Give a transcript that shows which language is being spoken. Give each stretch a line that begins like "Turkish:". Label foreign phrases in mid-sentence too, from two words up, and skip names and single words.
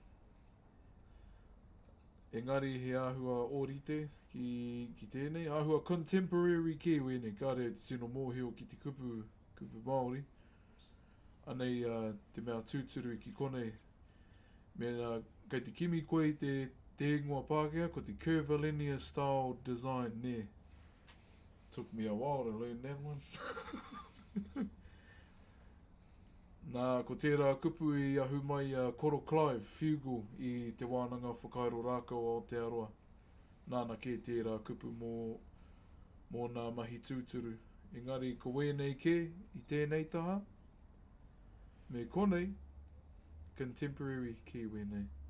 Māori: Engari, he āhua ōrite ki tēnei. Āhua
English: contemporary Kiwi,
Māori: kāre te tino mōhio ki te kupu Maori. Anei te mea tūturu ki konei. Mena, kei te kimi koe te ingoa Pākehā, ko te
English: curvilinear style design
Māori: ne.
English: Took me a while to learn that one.
Māori: Nā, ko tērā kupu i ahu mai Koro Clive, Fugle, i te wānanga Whakairo rākau o te aroa. Nāna kē tērā kupu mō nā mahi tūturu. Engari, ko wēnei kē i tēnei taha. Me konei, contemporary kē wēnei.